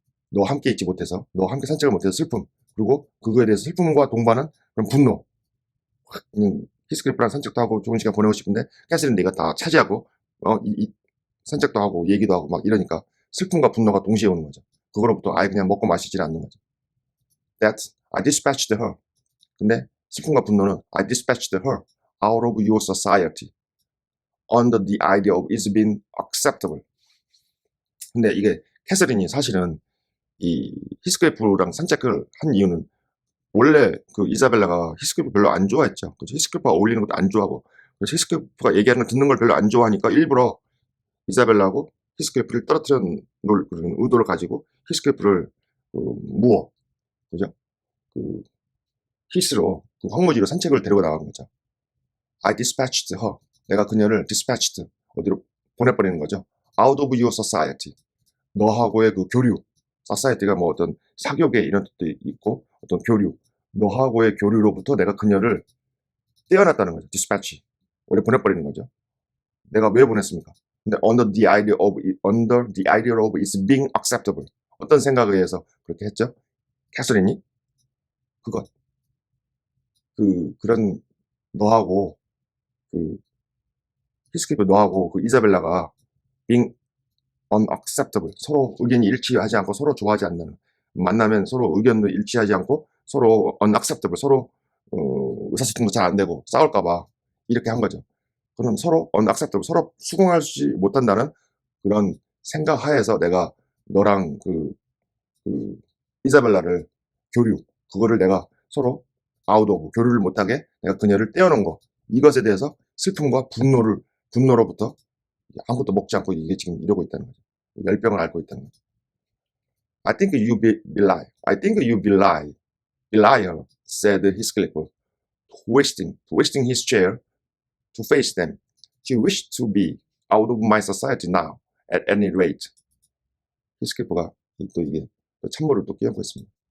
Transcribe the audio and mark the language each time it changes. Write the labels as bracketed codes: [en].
[ko] 너와 함께 있지 못해서, 너와 함께 산책을 못해서 슬픔. 그리고 그거에 대해서 슬픔과 동반한 그런 분노. 히스클리프랑 산책도 하고 좋은 시간 보내고 싶은데 캐슬은 네가 다 차지하고 산책도 하고 얘기도 하고 막 이러니까 슬픔과 분노가 동시에 오는 거죠. 그거로부터 아예 그냥 먹고 마시질 않는 거죠. [en] That I dispatched her. [ko] 근데 슬픔과 분노는 [en] I dispatched her out of your society under the idea of it's being acceptable. [ko] 근데 이게 캐서린이 사실은 이 히스클리프랑 산책을 한 이유는 원래 그 이사벨라가 히스클리프 별로 안 좋아했죠. 그래서 히스클리프가 어울리는 것도 안 좋아하고, 그래서 히스클리프가 얘기하는 거 듣는 걸 별로 안 좋아하니까 일부러 이사벨라하고 히스클리프를 떨어뜨려 놓을 그런 의도를 가지고 히스클리프를 무어, 그죠? 그 히스로 그 황무지로 산책을 데리고 나간 거죠. [en] I dispatched her. [ko] 내가 그녀를 dispatched 어디로 보내버리는 거죠. [en] Out of your society. [ko] 너하고의 그 교류. society가 뭐 어떤 사교계 이런 뜻도 있고 어떤 교류. 너하고의 교류로부터 내가 그녀를 떼어놨다는 거죠. dispatch. 원래 보내버리는 거죠. 내가 왜 보냈습니까? 근데 [en] under the idea of it's being acceptable. [ko] 어떤 생각에 의해서 그렇게 했죠? 캐서린이 그것. 그런 너하고 히스클리프 너하고 그 이사벨라가 [en] being unacceptable. [ko] 서로 의견이 일치하지 않고 서로 좋아하지 않는. 만나면 서로 의견도 일치하지 않고 서로 unacceptable. 서로 의사소통도 잘 안 되고 싸울까봐 이렇게 한 거죠. 그런 서로 unacceptable. 서로 수긍하지 못한다는 그런 생각 하에서 내가 너랑 이사벨라를 교류, 그거를 내가 서로 out of, 교류를 못하게 내가 그녀를 떼어놓은 거. 이것에 대해서 슬픔과 분노로부터 아무것도 먹지 않고 이게 지금 이러고 있다는 거죠. 열병을 앓고 있다는 거죠. [en] I think you belie. I think you belie. Belier, said Heathcliff, twisting his chair to face them. She wished to be out of my society now, at any rate. [ko] 히스클리프가 또 이게 찬물을 또 끼얹고 있습니다.